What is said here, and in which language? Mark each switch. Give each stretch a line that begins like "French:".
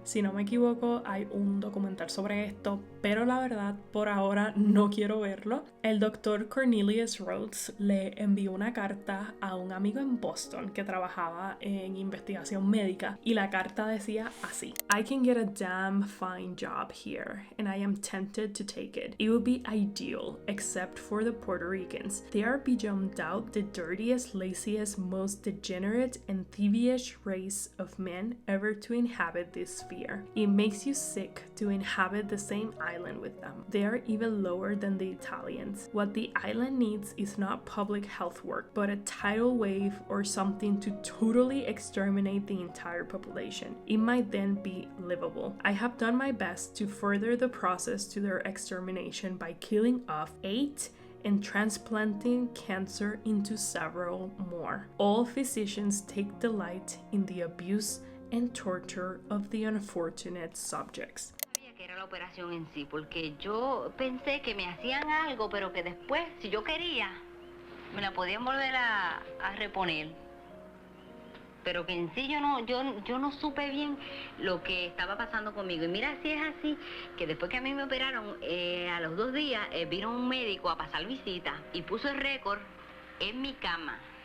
Spanish: Si no me equivoco, hay un documental sobre esto, pero la verdad, por ahora no quiero verlo. El doctor Cornelius Rhodes le envió una carta a un amigo en Boston que trabajaba en investigación médica y la carta decía así:
English: I can get a damn fine job here and I am tempted to take it. It would be ideal except for the Puerto Ricans. They are beyond doubt the dirtiest, laziest, most degenerate and thievish race of men ever to inhabit this sphere. It makes you sick to inhabit the same island with them. They are even lower than the Italians. What the island needs is not public health work, but a tidal wave or something to totally exterminate the entire population. It might then be livable. I have done my best to further the process to their extermination by killing off 8 and transplanting cancer into several more. All physicians take delight in the abuse and torture of the unfortunate subjects.
Spanish: Sabía que era la operación en sí, porque yo pensé que me hacían algo, pero que después, si yo quería, me la podían volver a reponer. Pero que en sí yo no supe bien lo que estaba pasando conmigo. Y mira si es así, que después que a mí me operaron, a los 2 días vino un médico a pasar visita y puso el récord en mi cama.